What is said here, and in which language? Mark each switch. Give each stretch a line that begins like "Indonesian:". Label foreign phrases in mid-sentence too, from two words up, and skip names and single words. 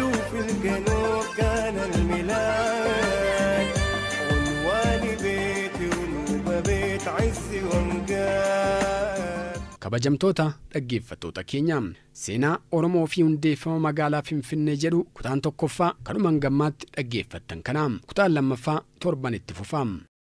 Arabic: وفي الجنوب كان الميلاد عنواني بيتي ونوبة بيت عزي وامجاد.
Oromo: Kabajamtoota dhaggeeffattoota keenya seenaa Oromoo fi hundeeffama magaalaa Finfinnee jedhu kutaan tokkoffaa kanumaan gammaatti dhaggeeffattan kana kutaan lammaffaa torban itti fufa.